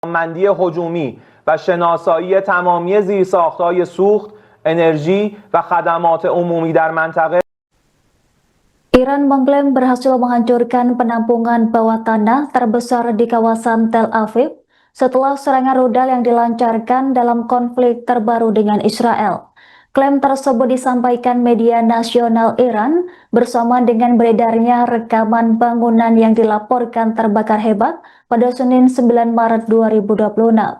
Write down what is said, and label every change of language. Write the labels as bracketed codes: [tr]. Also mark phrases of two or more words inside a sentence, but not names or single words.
[fa] توانمندی هجومی و شناسایی تمامی زیرساخت‌های سوخت، انرژی و خدمات عمومی در منطقه. [id] Iran mengklaim berhasil menghancurkan penampungan bawah tanah terbesar di kawasan Tel Aviv setelah serangan rudal yang dilancarkan dalam konflik terbaru dengan Israel. Klaim tersebut disampaikan media nasional Iran bersama dengan beredarnya rekaman bangunan yang dilaporkan terbakar hebat pada Senin 9 Maret 2026.